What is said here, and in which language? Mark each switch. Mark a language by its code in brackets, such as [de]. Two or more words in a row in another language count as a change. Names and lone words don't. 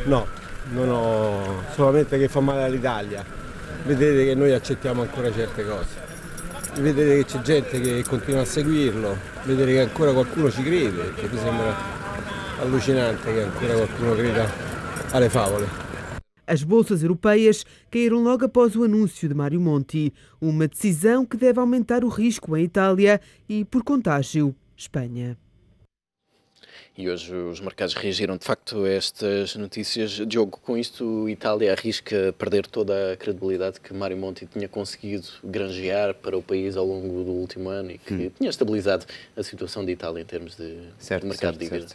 [it] No, solamente che fa male all'Italia. Vedete che noi accettiamo ancora certe cose. Vedete che c'è gente che continua a seguirlo, vedere che ancora qualcuno ci crede, che mi sembra allucinante che ancora qualcuno creda alle favole. [pt] As bolsas europeias caíram logo após o anúncio de Mário Monti, uma decisão que deve aumentar o risco em Itália e, por contágio, Espanha. E hoje os mercados reagiram de facto a estas notícias. Diogo, com isto Itália arrisca perder toda a credibilidade que Mário Monti tinha conseguido granjear para o país ao longo do último ano e que tinha estabilizado a situação de Itália em termos de mercado de dívida.